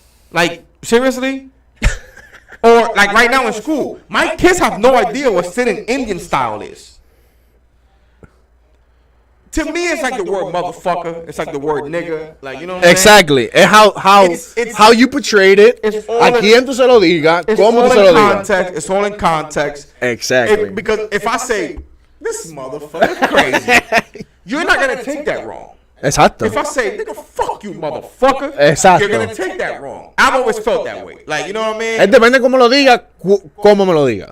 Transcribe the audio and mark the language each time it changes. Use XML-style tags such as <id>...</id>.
<en>Like seriously. Or like right now in school, my kids have no idea what sitting Indian style is. To me, it's like the word motherfucker. It's like the word nigga. Like, you know what I'm saying? And how you portrayed it.</en> <es>A quien tú se lo diga, cómo tú se lo digas.</es> <en>It's all in context. Exactly. Because if I say this motherfucker crazy, you're not gonna take that wrong.</en> <es>Exacto.</es> <en>If I say, nigga, fuck you, motherfucker,</en> <es>exacto,</es> <en>you're gonna take that wrong. I've always felt that way. Like, you know what I mean?</en> <es>It depende cómo lo diga, cómo me lo diga.</es>